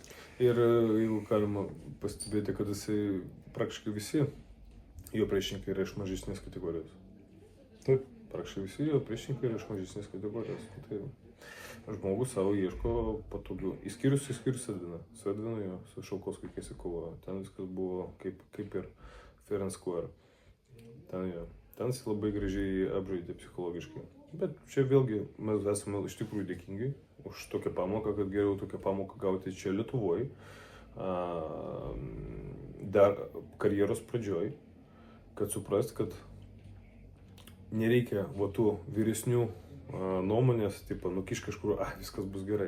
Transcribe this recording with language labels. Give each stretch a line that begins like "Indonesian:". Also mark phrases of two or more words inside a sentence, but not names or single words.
Lithuanian: Ir jeigu galima pastebėti, kad jisai praktiškai visi jo priešininkai yra iš mažesnės kategorijos. Taip. praktiškai visi jo priešininkai yra iš mažesnės kategorijos. Tai žmogus savo ieško patogių. Išskyrus Edviną. Su Edvinu jo, su Šalkovskiu kai kovojo. Ten viskas buvo kaip ir
English: fair and square.
Lithuanian: Ten jis labai gražiai apžaidė psichologiškai. Bet čia vėlgi mes esame iš tikrųjų dėkingi už tokią pamoką, kad geriau tokią pamoką gauti čia Lietuvoje, dar karjeros pradžioj, kad suprast, kad nereikia va tų vyresnių nuomonės, tipo, nukiš kažkur, viskas bus gerai.